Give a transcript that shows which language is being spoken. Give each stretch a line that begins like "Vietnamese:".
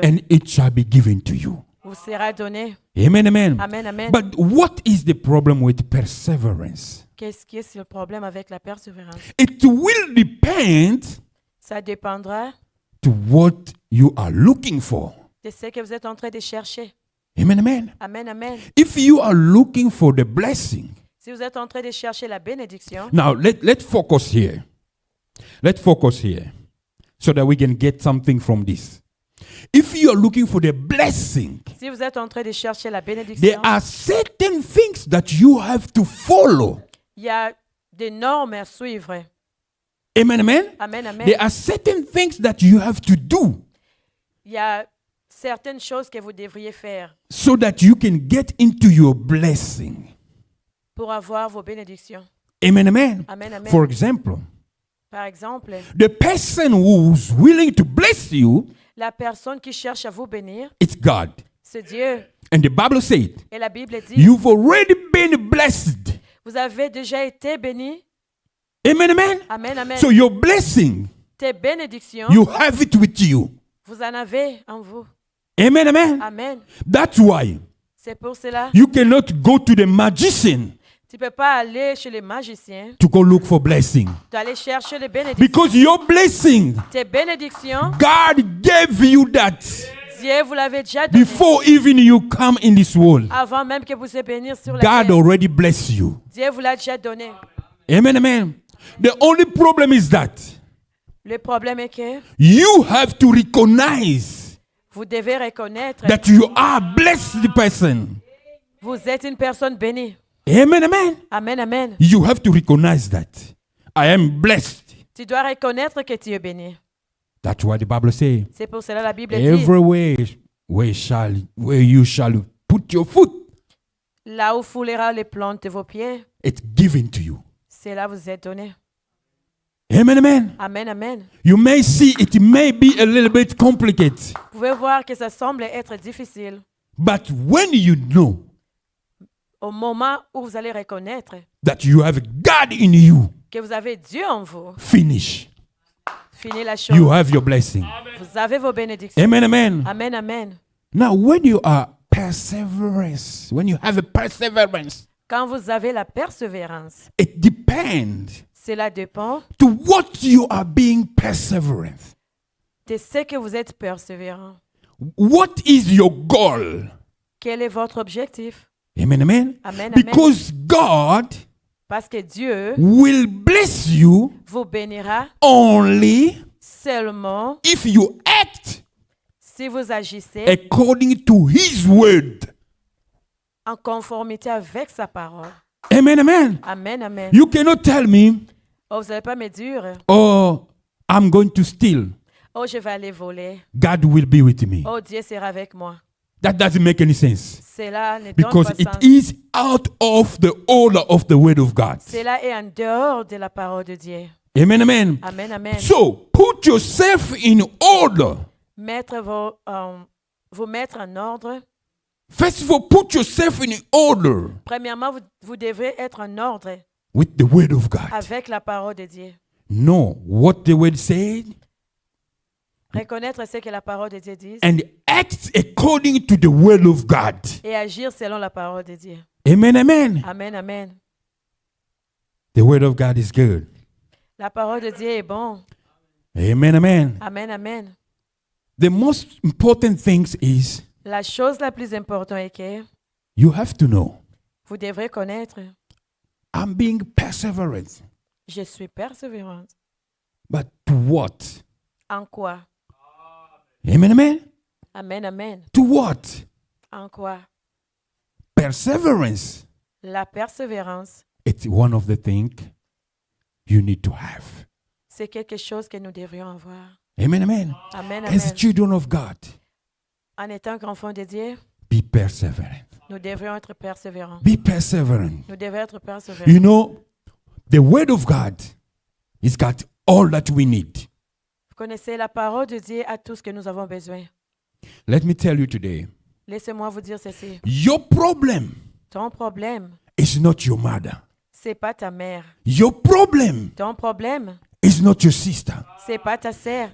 English: and it shall be given to you.
French: vous sera donné.
English: Amen, amen.
French: Amen, amen.
English: But what is the problem with perseverance?
French: Qu'est-ce qui est le problème avec la persévérance?
English: It will depend
French: Ça dépendra
English: to what you are looking for.
French: de ce que vous êtes en train de chercher.
English: Amen, amen.
French: Amen, amen.
English: If you are looking for the blessing,
French: Si vous êtes en train de chercher la bénédiction,
English: now let's focus here. Let's focus here so that we can get something from this. If you are looking for the blessing,
French: si vous êtes en train de chercher la
English: there
French: bénédiction,
English: are certain things that you have to follow.
French: il y a des normes à suivre.
English: Amen, amen.
French: Amen, amen.
English: There are certain things that you have to do
French: Il y a certaines choses que vous devriez faire
English: so that you can get into your blessing.
French: pour avoir vos bénédictions.
English: Amen, amen.
French: Amen, amen.
English: For example,
French: Par exemple,
English: the person who's willing to bless you,
French: la personne qui cherche à vous bénir,
English: it's God.
French: c'est Dieu.
English: And the Bible said,
French: Et la Bible dit,
English: you've already been blessed.
French: vous avez déjà été bénis.
English: Amen, amen.
French: Amen, amen.
English: So your blessing,
French: Tes bénédictions,
English: you have it with you.
French: vous en avez en vous.
English: Amen, amen.
French: Amen.
English: That's why
French: C'est pour cela,
English: You cannot go to the magician
French: tu ne peux pas aller chez les magiciens,
English: to go look for blessing.
French: d'aller chercher les bénédictions.
English: Because your blessing,
French: Tes bénédictions,
English: God gave you that
French: Dieu vous l'avait déjà donné.
English: before even you come in this world.
French: Avant même que vous soyez bénis sur la
English: God
French: terre.
English: already blessed you.
French: Dieu vous l'a déjà donné. Amen, amen.
English: The only problem is that
French: Le problème est que
English: you have to recognize
French: vous devez reconnaître
English: that you are a blessed person.
French: vous êtes une personne bénie.
English: Amen, amen.
French: Amen, amen.
English: You have to recognize that I am blessed.
French: Tu dois reconnaître que tu es béni.
English: That's what the Bible says.
French: C'est pour cela la Bible dit,
English: Everywhere where you shall put your foot,
French: là où foulera les plantes de vos pieds,
English: it's given to you.
French: c'est là vous êtes donné.
English: Amen, amen.
French: Amen, amen.
English: You may see it may be a little bit complicated,
French: Vous pouvez voir que ça semble être difficile.
English: but when you know
French: Au moment où vous allez reconnaître
English: that you have God in you,
French: que vous avez Dieu en vous,
English: finish.
French: finis la chose.
English: You have your blessing.
French: Vous avez vos bénédictions.
English: Amen, amen.
French: Amen, amen.
English: Now, when you are perseverance, when you have a perseverance,
French: Quand vous avez la persévérance,
English: it depends
French: cela dépend
English: to what you are being perseverant.
French: de ce que vous êtes persévérant.
English: What is your goal?
French: Quel est votre objectif?
English: Amen, amen.
French: Amen, amen.
English: Because God
French: Parce que Dieu
English: will bless you
French: vous bénira
English: only
French: seulement
English: if you act
French: si vous agissez
English: according to His word.
French: en conformité avec sa parole.
English: Amen, amen.
French: Amen, amen.
English: You cannot tell me,
French: Oh, vous n'allez pas me dire,
English: oh, I'm going to steal.
French: oh, je vais aller voler.
English: God will be with me.
French: Oh, Dieu sera avec moi.
English: That doesn't make any sense.
French: Cela ne donne
English: Because
French: pas
English: it
French: sens.
English: is out of the order of the word of God.
French: Cela est en dehors de la parole de Dieu.
English: Amen, amen.
French: Amen, amen.
English: So, put yourself in order.
French: Vous mettre en ordre.
English: First of all, put yourself in order
French: Premièrement, vous devrez être en ordre
English: with the word of God.
French: avec la parole de Dieu.
English: Know what the word said
French: Reconnaître ce que la parole de Dieu dit
English: and act according to the word of God.
French: et agir selon la parole de Dieu.
English: Amen, amen.
French: Amen, amen.
English: The word of God is good.
French: La parole de Dieu est bon.
English: Amen, amen.
French: Amen, amen.
English: The most important thing is
French: La chose la plus importante est que
English: you have to know
French: vous devrez connaître,
English: I'm being perseverant.
French: je suis persévérante.
English: But to what?
French: En quoi?
English: Amen, amen.
French: Amen, amen.
English: To what?
French: En quoi?
English: Perseverance.
French: La persévérance,
English: It's one of the things you need to have.
French: c'est quelque chose que nous devrions avoir.
English: Amen, amen.
French: Amen,
English: As
French: amen.
English: children of God,
French: En étant qu'enfants de Dieu,
English: be perseverant.
French: nous devrions être persévérants.
English: Be perseverant.
French: Nous devons être persévérants.
English: You know, the word of God has got all that we need.
French: Vous connaissez la parole de Dieu à tout ce que nous avons besoin.
English: Let me tell you today,
French: Laissez-moi vous dire ceci.
English: your problem
French: Ton problème,
English: is not your mother.
French: c'est pas ta mère.
English: Your problem
French: Ton problème,
English: is not your sister.
French: c'est pas ta sœur.